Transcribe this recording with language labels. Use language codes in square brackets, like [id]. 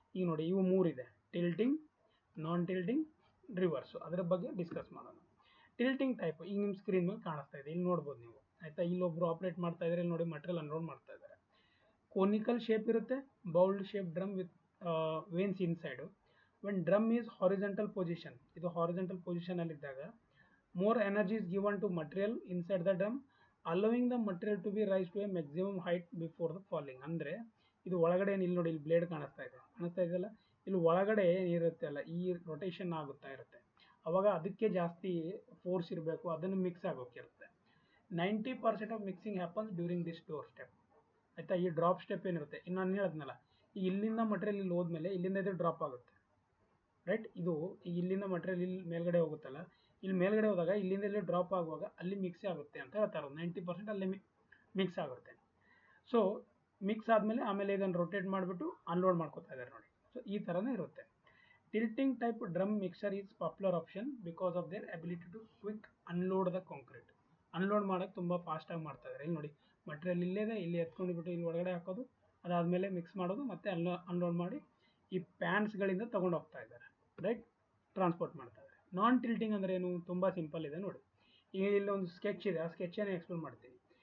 [kn] ಈಗ ನೋಡಿ ಇವು 3 ಇದೆ, ಟಿಲ್ಟಿಂಗ್, ನಾನ್ ಟಿಲ್ಟಿಂಗ್, ರಿವರ್ಸು. ಅದರ ಬಗ್ಗೆ ಡಿಸ್ಕಸ್ ಮಾಡೋಣ. ಟಿಲ್ಟಿಂಗ್ ಟೈಪ್ ಈಗ ನಿಮ್ಮ ಸ್ಕ್ರೀನ್ ಮೇಲೆ ಕಾಣಿಸ್ತಾ ಇದೆ, ಇಲ್ಲಿ ನೋಡ್ಬೋದು ನೀವು, ಆಯಿತಾ. ಇಲ್ಲೊಬ್ಬರು ಆಪ್ರೇಟ್ ಮಾಡ್ತಾ ಇದ್ದಾರೆ, ಇಲ್ಲಿ ನೋಡಿ ಮಟೀರಿಯಲ್ ಅನ್ಲೋಡ್ ಮಾಡ್ತಾ ಇದ್ದಾರೆ. ಕೋನಿಕಲ್ ಶೇಪ್ ಇರುತ್ತೆ, bowled shape drum with veins inside. [en] when drum is horizontal position, [kn] ಇದು horizontal ಪೊಸಿಷನಲ್ಲಿದ್ದಾಗ [en] more energy is given to material inside the drum, allowing the material to be raised to a maximum height before the falling. [kn] ಅಂದರೆ ಇದು ಒಳಗಡೆ ಇಲ್ಲಿ ನೋಡಿ, ಇಲ್ಲಿ blade ಕಾಣಿಸ್ತಾ ಇದೆಯಲ್ಲ, ಇಲ್ಲಿ ಒಳಗಡೆ ಏನಿರುತ್ತೆ ಅಲ್ಲ, ಈ ರೊಟೇಷನ್ ಆಗುತ್ತಾ ಇರುತ್ತೆ, ಅವಾಗ ಅದಕ್ಕೆ ಜಾಸ್ತಿ ಫೋರ್ಸ್ ಇರಬೇಕು, ಅದನ್ನು mix ಆಗೋಕ್ಕಿರುತ್ತೆ. [en] 90% of mixing happens during this door step, [kn] ಆಯಿತಾ. ಈ ಡ್ರಾಪ್ ಸ್ಟೆಪ್ ಏನಿರುತ್ತೆ, ಇನ್ನು ನಾನು ಹೇಳಿದ್ನಲ್ಲ, ಈ ಇಲ್ಲಿಂದ ಮಟೀರಿಯಲ್ ಇಲ್ಲಿ ಹೋದ್ಮೇಲೆ ಇಲ್ಲಿಂದ ಇದು ಡ್ರಾಪ್ ಆಗುತ್ತೆ, ರೈಟ್. ಇದು ಈಗ ಇಲ್ಲಿಂದ ಮಟೀರಿಯಲ್ ಇಲ್ಲಿ ಮೇಲ್ಗಡೆ ಹೋಗುತ್ತಲ್ಲ, ಇಲ್ಲಿ ಮೇಲ್ಗಡೆ ಹೋದಾಗ ಇಲ್ಲಿಂದ ಇಲ್ಲಿ ಡ್ರಾಪ್ ಆಗುವಾಗ ಅಲ್ಲಿ ಮಿಕ್ಸ್ ಆಗುತ್ತೆ ಅಂತ ಹೇಳ್ತಾರೆ. 90% ಅಲ್ಲಿ ಮಿಕ್ಸ್ ಆಗುತ್ತೆ. ಸೊ ಮಿಕ್ಸ್ ಆದಮೇಲೆ ಆಮೇಲೆ ಇದನ್ನು ರೊಟೇಟ್ ಮಾಡಿಬಿಟ್ಟು ಅನ್ಲೋಡ್ ಮಾಡ್ಕೋತಾ ಇದ್ದಾರೆ ನೋಡಿ. ಸೊ ಈ ಥರನೇ ಇರುತ್ತೆ. [en] Tilting type drum mixer is popular option because of their ability to quick unload the concrete. [kn] Unload ಮಾಡೋಕ್ಕೆ ತುಂಬ ಫಾಸ್ಟಾಗಿ ಮಾಡ್ತಾ ಇದ್ದಾರೆ. ಇಲ್ಲಿ ನೋಡಿ ಮಟೀರಿಯಲ್ ಇಲ್ಲೇ ಇದೆ, ಇಲ್ಲಿ ಎತ್ಕೊಂಡು ಬಿಟ್ಟು ಇಲ್ಲಿ ಒಳಗಡೆ ಹಾಕೋದು, ಅದಾದಮೇಲೆ ಮಿಕ್ಸ್ ಮಾಡೋದು, ಮತ್ತೆ ಅನ್ಲೋಡ್ ಮಾಡಿ ಈ ಪ್ಯಾನ್ಸ್ಗಳಿಂದ ತೊಗೊಂಡು ಹೋಗ್ತಾ ಇದ್ದಾರೆ, ರೈಟ್, ಟ್ರಾನ್ಸ್ಪೋರ್ಟ್ ಮಾಡ್ತಾ ಇದ್ದಾರೆ. ನಾನ್ ಟಿಲ್ಟಿಂಗ್ ಅಂದರೆ ಏನು, ತುಂಬ ಸಿಂಪಲ್ ಇದೆ ನೋಡಿ. ಈಗ ಇಲ್ಲಿ ಒಂದು ಸ್ಕೆಚ್ ಇದೆ, ಆ ಸ್ಕೆಚನ್ನು ಎಕ್ಸ್ಪ್ಲೇನ್ ಮಾಡ್ತೀನಿ.